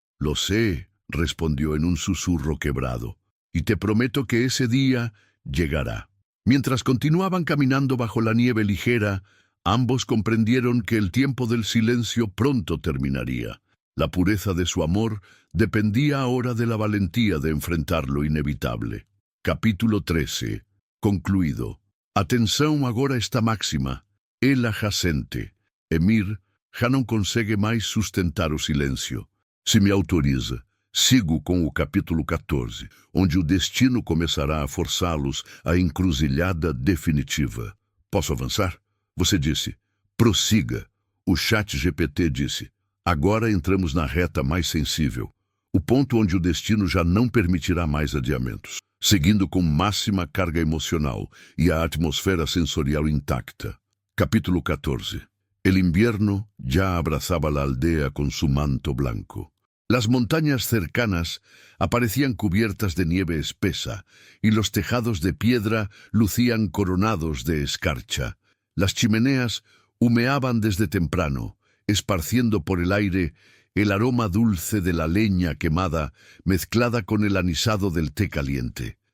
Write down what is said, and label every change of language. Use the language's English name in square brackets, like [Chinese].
[Spanish] «Lo sé», respondió en un susurro quebrado, «y te prometo que ese día llegará». Mientras continuaban caminando bajo la nieve ligera, ambos comprendieron que el tiempo del silencio pronto terminaría. La pureza de su amor dependía ahora de la valentía de enfrentar lo inevitable. [Portuguese] Capítulo 13. Concluído. Atenção agora esta máxima. Ela já sente. Emir já não consegue mais sustentar o silêncio. Se me autoriza, sigo com o capítulo 14, onde o destino começará a forçá-los à encruzilhada definitiva. Posso avançar? Você disse. Prossiga. O chat GPT disse. Agora entramos na reta mais sensível, o ponto onde o destino já não permitirá mais adiamentos, seguindo com máxima carga emocional e a atmosfera sensorial intacta. Capítulo 14. [Spanish] El invierno ya abrazaba la aldea con su manto blanco. Las montañas cercanas aparecían cubiertas de nieve espesa y los tejados de piedra lucían coronados de escarcha. Las chimeneas humeaban desde temprano, esparciendo por el aire el aroma dulce de la leña quemada mezclada con el anisado del té caliente.